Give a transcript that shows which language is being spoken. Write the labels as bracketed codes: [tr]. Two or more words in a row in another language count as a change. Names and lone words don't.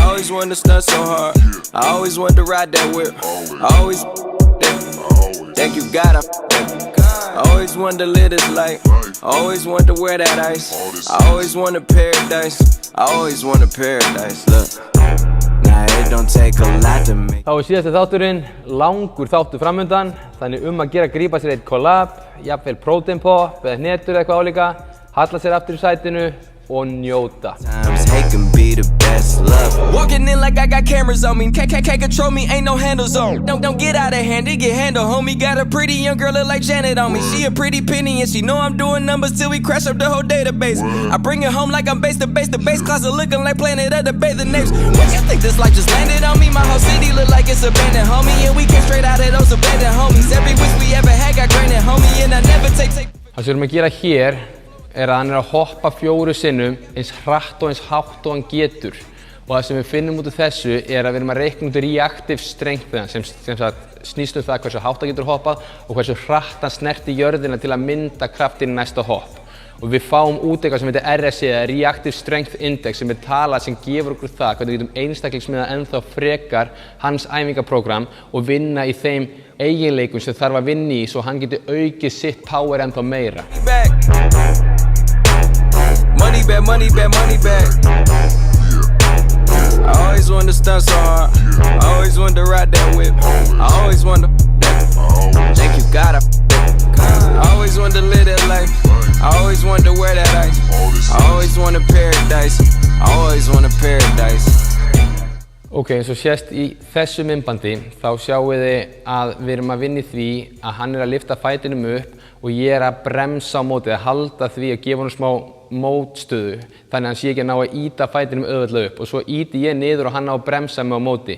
[en] always wanted to stunt so hard. I always wanted to ride that whip. I always think you gotta. I always wanted to live this life. I always wanted to wear that ice. I always wanted paradise. I always wanted paradise. Look, nah, it don't take a lot to make. [is] Þá síðasti þátturinn, langur þáttur framundan, þannig að gera grípa sér eitt collab, jafnvel [en] protein pop [is] eða hnetur eða eitthvað álíka, halla sér aftur í sætinu og njóta. [en] Hate can be the best love. Walking in like I got cameras on me. Can't control me, ain't no handles on. Don't get out of hand, it get handled. Homie got a pretty young girl look like Janet on me. She a pretty penny and she know I'm doing numbers till we crash up the whole database. I bring it home like I'm base to base. The base closet looking like Planet of the Bathing Apes. What you think this life just landed on me? My whole city look like it's abandoned, homie. And we came straight out of those abandoned homies. Every wish we ever had got granted, homie. And I never take. [is] Það sem við erum að gera hér að hann að hoppa 4 sinnum eins hratt og eins hátt og hann getur. Og það sem við finnum út af þessu að við erum að reikna út [en] reactive strength [is] sem snýst það hversu hátt hann getur hoppað og hversu hratt hann snerti jörðina til að mynda kraftinn í næsta hopp. Og við fáum út eitthvað sem heitir RSI, [en] Reactive Strength Index, [is] sem tala sem gefur okkur það hvernig við getum einstaklingsmiðað ennþá frekar hans æfingaprógram og vinna í þeim eiginleikum sem þarf að vinna í svo hann getur aukið sitt power ennþá meira. [en] Money back, money back, money back. I always wanted to stunt so hard. I always wanted to ride that whip. I always wanted to think you gotta. I always wanted to live that life. I always wanted to wear that ice. I always wanted paradise. I always wanted paradise. [is] Ok, eins og sést í þessu myndbandi þá sjáum við að við erum að vinna í því að hann að lyfta fætinum upp og ég að bremsa á móti, að halda því að gefa honum smá mótstöðu þannig að hann sé ekki að ná að ýta fætinum auðveldlega upp og svo ýti ég niður og hann á að bremsa mig á móti.